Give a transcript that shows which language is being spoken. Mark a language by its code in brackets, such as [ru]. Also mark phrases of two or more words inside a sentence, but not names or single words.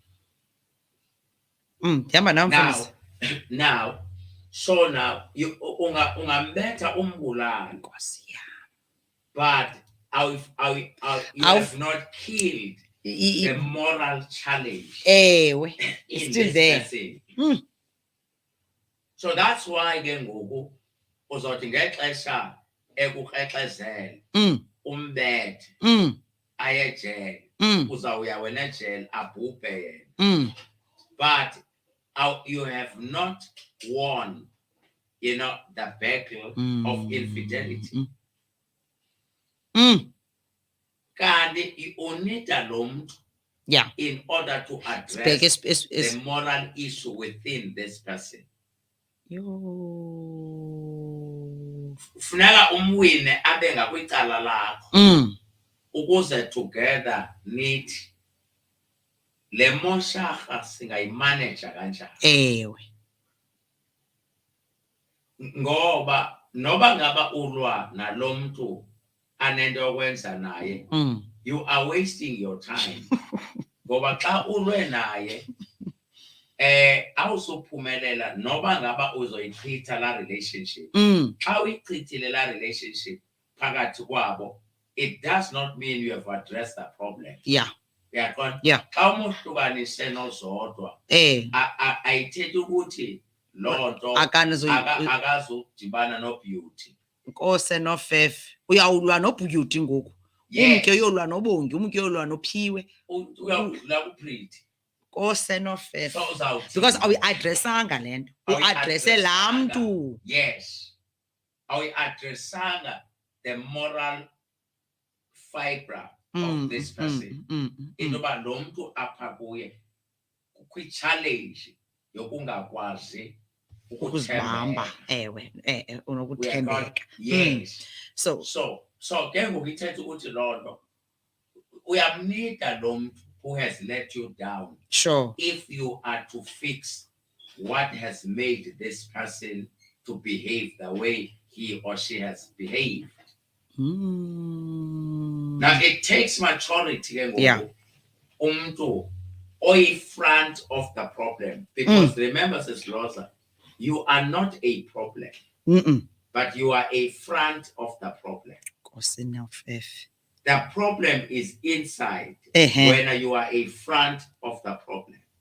[en] Now, so now you [xh] ungambetha umbulala. [en] But you have not killed the moral challenge. It's still there. [xh] So that's why again ngoku uzothi ngexesha ekukrexezela umbethe aye ejele uzawuya wena ejele abhubhe yena. [en] But you have not won, the battle of infidelity. [xh] Kanti unida lo muntu [en] in order to address the moral issue within this person. [xh] Funeka umwine abe ngakwicala lakho ukuze together nithi le mosharha singayimanage kanjani. Ewe. Ngoba noba ngaba ulwa nalo muntu anento yokwenza naye, [en] you are wasting your time. [xh] Ngoba xa ulwe naye awusuphumelela noba ngaba uzoyichitha la relationship. Xa uyichithile la relationship phakathi kwabo, [en] it does not mean you have addressed the problem. [xh] Uyaqonda? Xa umuhlukanise nozodwa ayithethi ukuthi loo nto akazudibana no-beauty. Nkose nofefe uyawulwa no-beauty ngoku. Umke uyolwa nobongi, umke uyolwa nophiwe. Uyawulwa ku-pretty. Nkose nofefe. Because awuyi-addressanga le nto. U-addresse laa mntu. Yes. Awuyi-addressanga [en] the moral fibre of this person. [xh] Into yoba lo mntu apha kuye kwi-challenge yokungakwazi ukuzibamba. Ewe, unokuthembeka. Yes. So ke ngoku ithetha ukuthi loo nto uyamnida lo mntu [en] who has let you down. Sure. If you are to fix what has made this person to behave the way he or she has behaved. Now it takes maturity [xh] ke ngoku umuntu [en] front of the problem, because remember, Sister Rosa, you are not a problem, but you are a front of the problem. The problem is inside when you are a front of the problem.